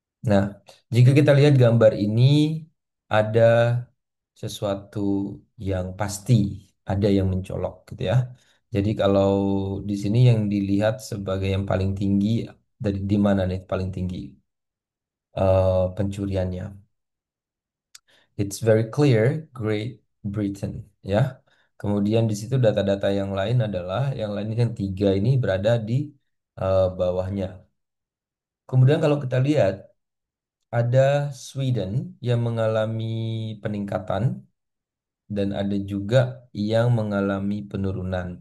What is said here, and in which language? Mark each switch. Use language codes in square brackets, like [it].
[id] Nah, jika kita lihat gambar ini ada sesuatu yang pasti, ada yang mencolok gitu ya. Jadi kalau di sini yang dilihat sebagai yang paling tinggi dari di mana nih paling tinggi pencuriannya? [en] It's very clear, Great Britain, ya. [id] Kemudian di situ data-data yang lain adalah yang lain yang tiga ini berada di bawahnya. Kemudian kalau kita lihat ada Sweden yang mengalami peningkatan dan ada juga yang mengalami penurunan.